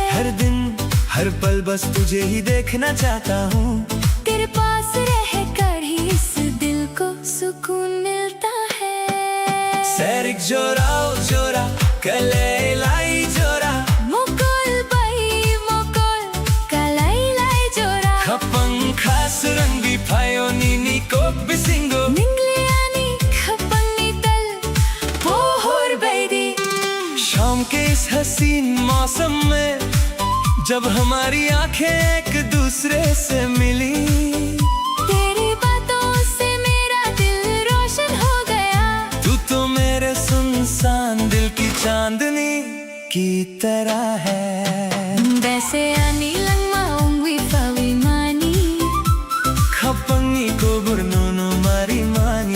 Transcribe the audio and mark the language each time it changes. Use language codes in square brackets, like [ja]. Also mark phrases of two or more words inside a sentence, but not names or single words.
[hi] हर दिन हर पल बस तुझे ही देखना चाहता हूँ। तेरे पास रह कर ही इस दिल को सुकून मिलता है। [trp] सैरिक जोरा ओ जोरा कले लाई जोरा मुकुल बाई मुकुल kalay lay jora खपंग खास रंगी फायो नीनी को बिसिंगो ningliani khapangni tal pohor baidi। [hi] शाम के इस हसीन मौसम में जब हमारी आंखें एक दूसरे से मिली, तेरी बातों से मेरा दिल रोशन हो गया। तू तो मेरे सुनसान दिल की चांदनी की तरह है। [trp] Bese ani langma ungwi fawi mani खपंगी को बुरनोनो मारी मानी